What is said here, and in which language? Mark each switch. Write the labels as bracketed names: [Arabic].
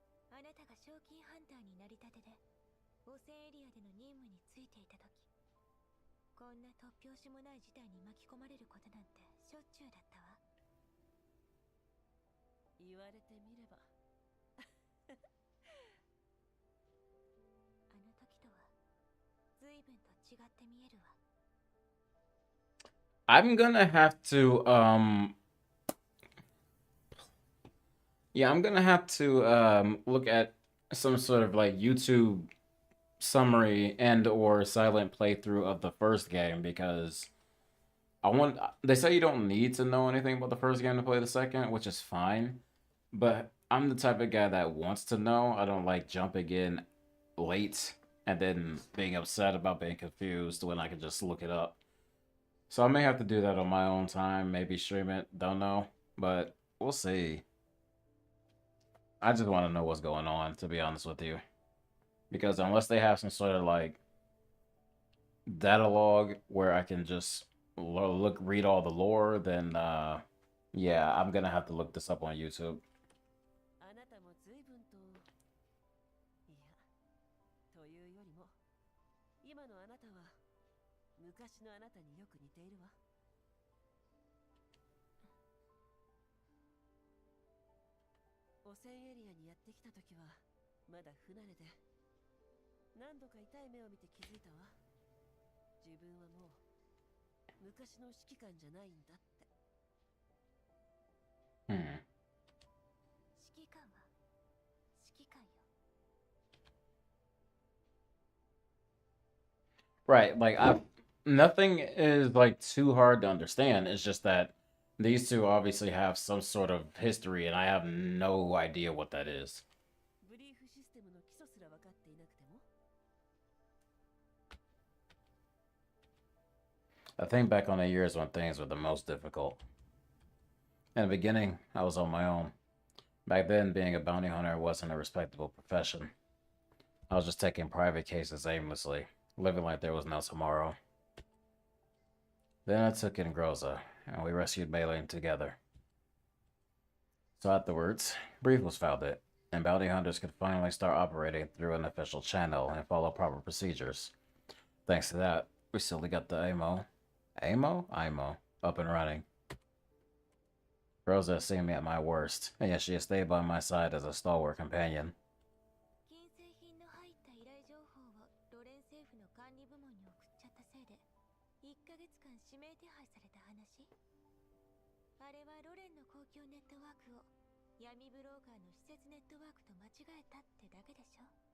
[Japanese] あなたが賞金ハンターになりたてで汚染エリアでの任務についていた時、こんな突拍子もない事態に巻き込まれることなんてしょっちゅうだったわ。言われてみればあの時とは随分と違って見えるわ。 [English] I'm gonna have to yeah, I'm gonna have to look at some sort of like YouTube summary and or silent playthrough of the first game, because they say you don't need to know anything about the first game to play the second, which is fine, but I'm the type of guy that wants to know. I don't like jumping in late and then being upset about being confused when I can just look it up. So I may have to do that on my own time, maybe stream it, don't know, but we'll see. I just want to know what's going on, to be honest with you. Because unless they have some sort of like data log where I can just read all the lore, then yeah, I'm gonna have to look this up on YouTube. [Japanese] あなたも随分と、いや、というよりも、今のあなたは昔のあなたによく似ているわ。汚染エリアにやってきた時はまだ不慣れで、何度か痛い目を見て気づいたわ。自分はもう昔の指揮官じゃないんだって。指揮官は指揮官よ。 [English] Right, like nothing is like too hard to understand. It's just that these two obviously have some sort of history, and I have no idea what that is. [Japanese] ブリーフシステムの基礎すら分かっていなくても。 [English] I think back on the years when things were the most difficult. In the beginning, I was on my own. Back then, being a bounty hunter wasn't a respectable profession. I was just taking private cases aimlessly, living like there was no tomorrow. Then I took in Groza, and we rescued Maylene together. So afterwards, Brief was founded, and bounty hunters could finally start operating through an official channel and follow proper procedures. Thanks to that, we slowly got the IMO, up and running. Rosa has seen me at my worst, and yet she has stayed by my side as a stalwart companion. [Japanese] 金製品の入った依頼情報をロレン政府の管理部門に送っちゃったせいで1ヶ月間指名手配された話。あれはロレンの公共ネットワークを闇ブローカーの施設ネットワークと間違えたってだけでしょ。